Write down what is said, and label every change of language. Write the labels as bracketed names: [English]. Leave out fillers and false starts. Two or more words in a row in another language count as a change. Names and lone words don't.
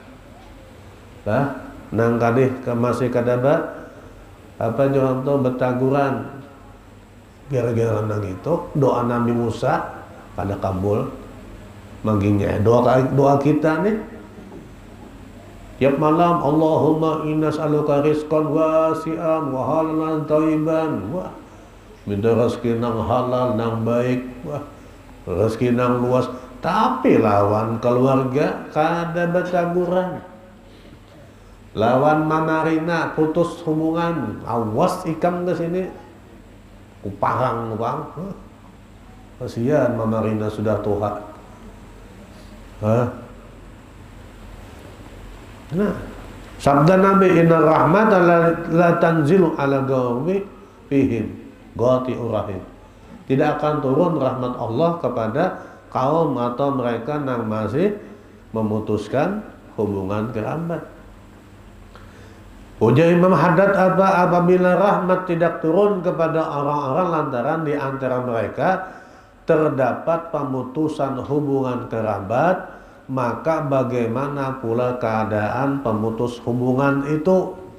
[Banjar] Nang kadih masih kada contoh betaguran. Gara-gara nang itu doa Nabi Musa kada kabul. Manggingnya doa kita nih tiap malam, [Arabic] اللهم إنا نسألك رزقا واسعا وحلالا طيبا. [Banjar] Wah, minta rezeki nang halal nang baik, wah, rezeki nang luas. Tapi lawan keluarga kada betaguran. Lawan manarina putus hubungan, awas ikam ke sini kuparang bang. Kasihan manarina sudah tua. Nah, sabda Nabi, [Arabic] إن الرحمة لا تنزل على قوم فيهم قاطع الرحم. [Banjar] Tidak akan turun rahmat Allah kepada kaum atau mereka yang masih memutuskan hubungan kerabat. Ujar Imam Haddad apabila rahmat tidak turun kepada orang-orang lantaran di antara mereka terdapat pemutusan hubungan kerabat, maka bagaimana pula keadaan pemutus hubungan itu?